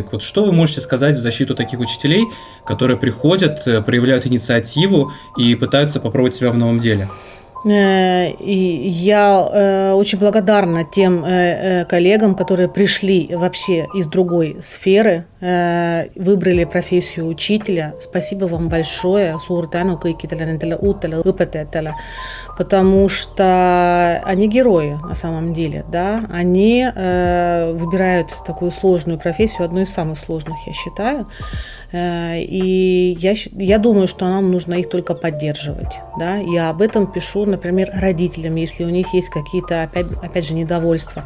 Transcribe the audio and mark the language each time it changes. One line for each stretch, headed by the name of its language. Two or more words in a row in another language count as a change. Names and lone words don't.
Russian: Вот что вы можете сказать в защиту таких учителей, которые приходят, проявляют инициативу и пытаются попробовать себя в новом деле? И я очень благодарна тем коллегам, которые пришли вообще из другой сферы, выбрали профессию учителя. Спасибо вам большое,
Estonian: suur tänu kõikidele nendele uutele õpetajatele,
Russian: потому что они герои на самом деле, да, они выбирают такую сложную профессию, одну из самых сложных, я считаю, и я думаю, что нам нужно их только поддерживать, да, я об этом пишу, например, родителям, если у них есть какие-то, опять же, недовольства.